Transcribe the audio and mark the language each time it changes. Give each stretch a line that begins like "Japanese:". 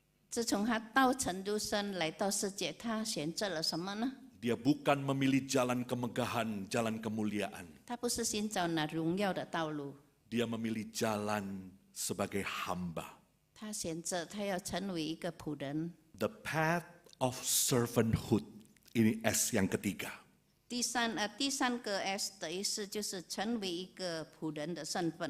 Chinese: 自从他道成肉身来到世界，他选择了什么呢？
Indonesian: Dia bukan memilih jalan kemegahan, jalan kemuliaan.
Chinese: 他不是寻找那荣耀的道路，
Indonesian: dia memilih jalan sebagai hamba.
Chinese: 他选择他要成为一个仆人。
English: The path of servanthood.
Indonesian: Ini S yang ketiga.
Chinese: 第三个 S 的意思就是成为一个仆人的身份，